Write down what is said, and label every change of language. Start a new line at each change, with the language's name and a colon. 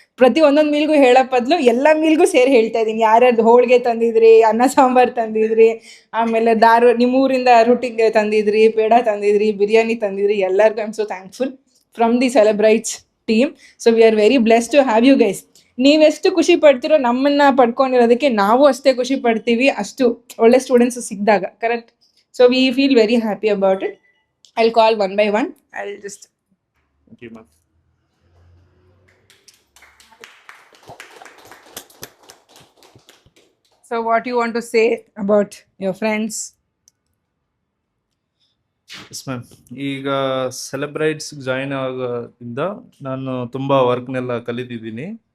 Kannada: ಪ್ರತಿ ಒಂದೊಂದು ಮೀಲ್ಗೂ ಹೇಳೋ ಬದಲು ಎಲ್ಲ ಮೀಲ್ಗೂ ಸೇರಿ ಹೇಳ್ತಾ ಇದ್ದೀನಿ. ಯಾರ್ಯಾರು ಹೋಳಿಗೆ ತಂದಿದ್ರಿ, ಅನ್ನ ಸಾಂಬಾರು ತಂದಿದ್ರಿ, ಆಮೇಲೆ ನಿಮ್ಮೂರಿಂದ ರೊಟ್ಟಿಗೆ ತಂದಿದ್ರಿ, ಪೇಡ ತಂದಿದ್ರಿ, ಬಿರಿಯಾನಿ ತಂದಿದ್ರಿ, ಎಲ್ಲರಿಗೂ
English: I am so thankful from the celebrates team. So we are very blessed to have you guys.
Kannada: ನೀವೆಷ್ಟು ಖುಷಿ ಪಡ್ತಿರೋ ನಮ್ಮನ್ನ ಪಡ್ಕೊಂಡಿರೋದಕ್ಕೆ ನಾವು ಅಷ್ಟೇ ಖುಷಿ ಪಡ್ತೀವಿ, ಅಷ್ಟು ಒಳ್ಳೆ ಸ್ಟೂಡೆಂಟ್ಸ್ ಸಿಕ್ಕಿದಾಗ.
English: Correct? So we feel very happy about it. I will call one by one. I will just So what you want to say about your friends?
Kannada: Yes ma'am, ಈಗ ಸೆಲೆಬ್ರೈಟ್ಸ್ ಜಾಯಿನ್ ಆಗೋದ್ರಿಂದ ನಾನು ತುಂಬ ವರ್ಕ್ನೆಲ್ಲ ಕಲಿತಿದ್ದೀನಿ.